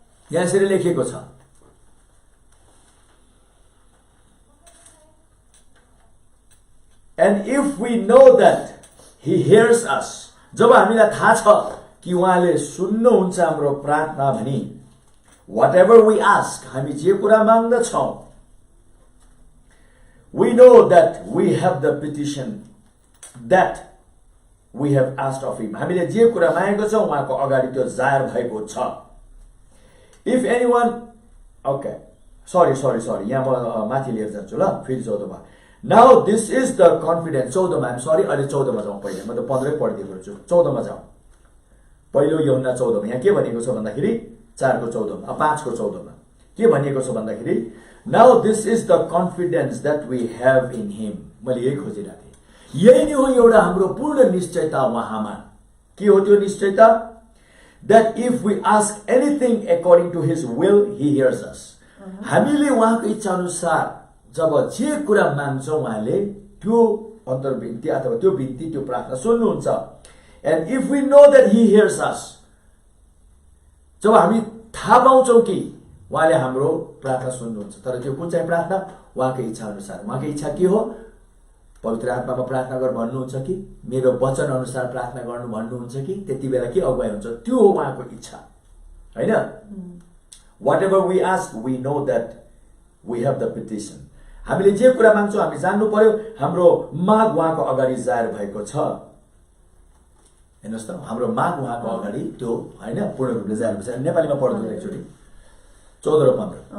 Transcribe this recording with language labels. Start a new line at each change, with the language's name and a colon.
Nepali: यहाँ यसरी लेखिएको छ,
English: And if we know that He hears us,
Nepali: जब हामीलाई थाहा छ कि उहाँले सुन्नुहुन्छ हाम्रो प्रार्थना भनी,
English: whatever we ask,
Nepali: हामी जे कुरा माग्दछौँ,
English: we know that we have the petition that we have asked of him.
Nepali: हामीले जे कुरा मागेको छौं उहाँको अगाडि त्यो जाहेर भएको छ.
English: If anyone, okay, sorry,
Nepali: यहाँ म माथि लिएर जान्छु ल, फेरि 14 मा.
English: Now this is the confidence.
Nepali: 14 मा,
English: I'm sorry,
Nepali: अहिले 14 मा जाउँ पहिले. म त 15 पढिदिएको छु. 14 मा जाउँ. पहिलो यूहन्ना 14 मा यहाँ के भनेको छ भन्दाखेरि 4 को 14 मा, 5 को 14 मा के भनेको छ भन्दाखेरि,
English: now this is the confidence that we have in him.
Nepali: मैले यही खोजिरहेको थिएँ. यही नै हो एउटा हाम्रो पूर्ण निश्चयता उहाँमा. के हो त्यो निश्चयता?
English: That if we ask anything according to his will, he hears us.
Nepali: हामीले उहाँको इच्छा अनुसार जब जे कुरा माग्छौं उहाँले त्यो अन्तर्विन्ती अथवा त्यो बिन्ती त्यो प्रार्थना सुन्नुहुन्छ.
English: And if we know that he hears us,
Nepali: जब हामी थाहा पाउँछौं कि उहाँले हाम्रो प्रार्थना सुन्नुहुन्छ, तर त्यो कुन चाहिँ प्रार्थना? उहाँको इच्छा अनुसार. उहाँको इच्छा के हो? पवित्र आत्मामा प्रार्थना गर भन्नुहुन्छ कि मेरो वचन अनुसार प्रार्थना गर्नु भन्नुहुन्छ कि त्यति बेला के अगुवाई हुन्छ? त्यो हो उहाँको इच्छा, हैन?
English: Whatever we ask, we know that we have the petition.
Nepali: हामीले जे कुरा माग्छौं हामी जान्नु पर्यो हाम्रो माग उहाँको अगाडि जाहेर भएको छ. हेर्नुस् त, हाम्रो माग उहाँको अगाडि त्यो हैन पूर्ण रूपले जाहेर भएको छ. नेपालीमा पढ्नु एकचोटी 14 र 15.